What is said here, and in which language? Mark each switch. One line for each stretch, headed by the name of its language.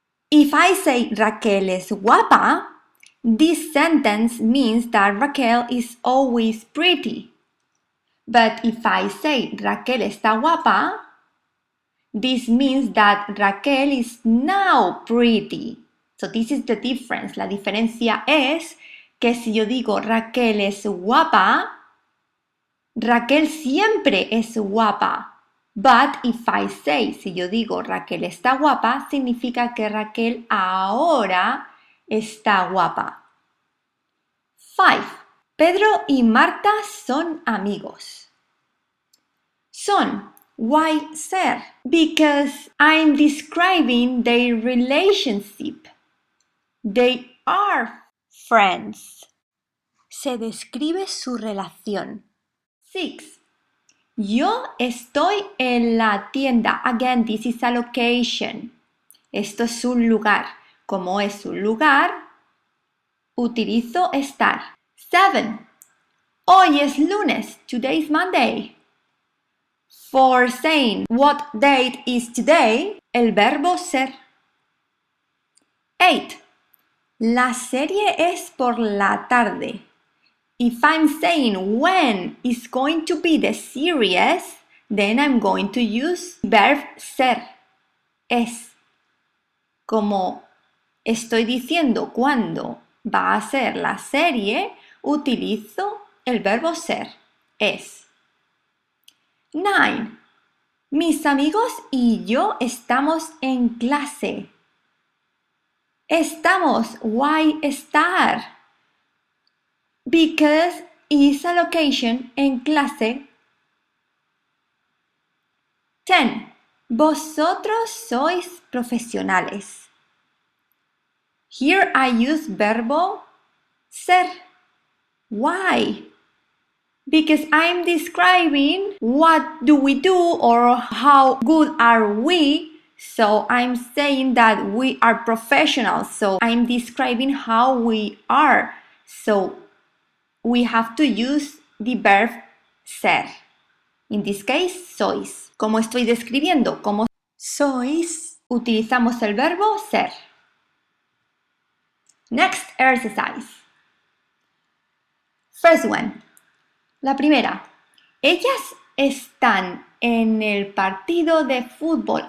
English: If I say
Spanish: Raquel es guapa,
English: this sentence means that Raquel is always pretty. But if I say
Spanish: Raquel está guapa,
English: this means that Raquel is now pretty. So this is the difference.
Spanish: La diferencia es que si yo digo Raquel es guapa, Raquel siempre es guapa.
English: But if I say,
Spanish: si yo digo Raquel está guapa, significa que Raquel ahora está guapa. 5. Pedro y Marta son amigos.
English: Son. Why ser? Because I'm describing their relationship. They are friends.
Spanish: Se describe su relación. 6. Yo estoy en la tienda.
English: Again, this is a location.
Spanish: Esto es un lugar. Como es un lugar, utilizo estar. 7. Hoy es lunes.
English: Today is Monday. For saying what date is today,
Spanish: el verbo ser.
English: 8.
Spanish: La serie es por la tarde.
English: If I'm saying when is going to be the series, then I'm going to use verb ser.
Spanish: Es. Como estoy diciendo cuándo va a ser la serie, utilizo el verbo ser. Es. 9. Mis amigos y yo estamos en clase.
English: Estamos. Why estar? Because is a location
Spanish: en clase. 10. Vosotros sois profesionales.
English: Here I use verbo ser. Why? Because I'm describing what do we do or how good are we. So I'm saying that we are professionals. So I'm describing how we are. So we have to use the verb ser. In this case, sois.
Spanish: Como estoy describiendo cómo sois, utilizamos el verbo ser.
English: Next exercise. First one.
Spanish: La primera. Ellas están en el partido de fútbol.